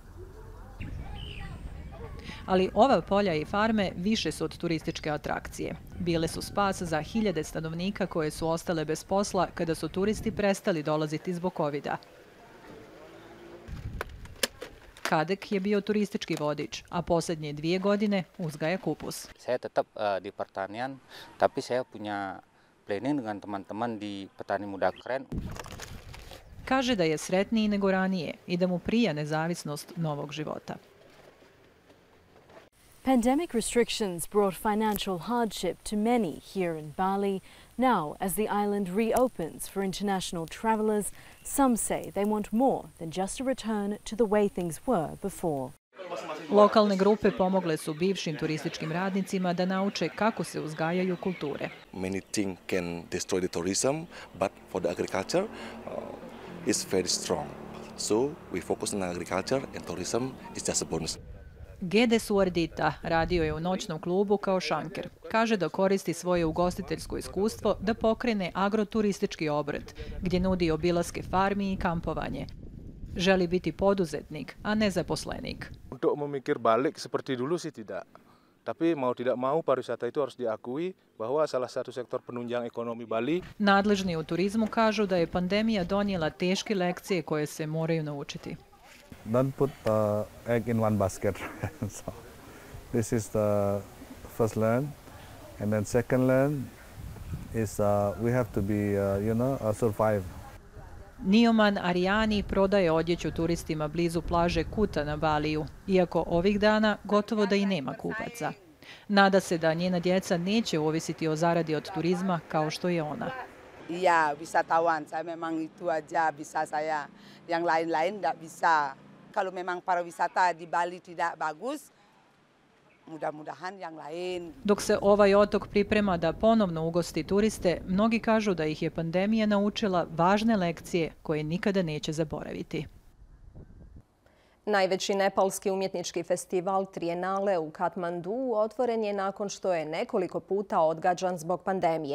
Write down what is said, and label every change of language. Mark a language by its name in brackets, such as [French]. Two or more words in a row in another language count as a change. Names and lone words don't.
[Bosnian] Ali ova polja i farme više su od turističke atrakcije. Bile su spas za hiljade stanovnika koje su ostale bez posla kada su turisti prestali dolaziti zbog covida. Kadek je bio turistički vodič, a posljednje 2 godine uzgaja kupus. [Indonesian] Saya tetap di pertanian, tapi saya punya planning dengan teman-teman di petani muda keren. [Bosnian] Kaže da je sretniji nego ranije i da mu prija nezavisnost novog života. [English] Pandemic restrictions brought financial hardship to many here in Bali. Now, as the island reopens for international travelers, some say they want more than just a return to the way things were before. [Bosnian] Lokalne grupe pomogle su bivšim turističkim radnicima da nauče kako se uzgajaju kulture. [English] Many things can destroy the tourism, but for the agriculture, it's very strong. So we focus on agriculture and tourism is just a bonus. [Bosnian] Gede Suardita radio je u noćnom klubu kao šanker. Kaže da koristi svoje ugostiteljsko iskustvo da pokrene agroturistički obrt, gdje nudi obilaske farmi i kampovanje. Želi biti poduzetnik, a ne zaposlenik. [Indonesian] Untuk memikir balik seperti dulu sih tidak. Tapi mau tidak mau pariwisata itu harus diakui bahwa salah satu sektor penunjang ekonomi Bali. [Bosnian] Nadležni u turizmu kažu da je pandemija donijela teške lekcije koje se moraju naučiti. [English] Don't put egg in one basket. So this is the first learn, and then second learn. is we have to be, survive. [Bosnian] Nioman Arijani prodaje odjeću turistima blizu plaže Kuta na Baliju, iako ovih dana gotovo da i nema kupaca. Nada se da njena djeca neće ovisiti o zaradi od turizma kao što je ona. [Indonesian] Iya, wisatawan. Saya memang itu aja bisa saya. Yang lain-lain tidak bisa. Kalau memang pariwisata di Bali tidak bagus, mudah-mudahan yang lain. [Bosnian] Dok se ovaj otok priprema da ponovno ugosti turiste, mnogi kažu da ih je pandemija naučila važne lekcije koje nikada neće zaboraviti. Najveći nepalski umjetnički festival Trienale u Katmanduu otvoren je nakon što je nekoliko puta odgađan zbog pandemije.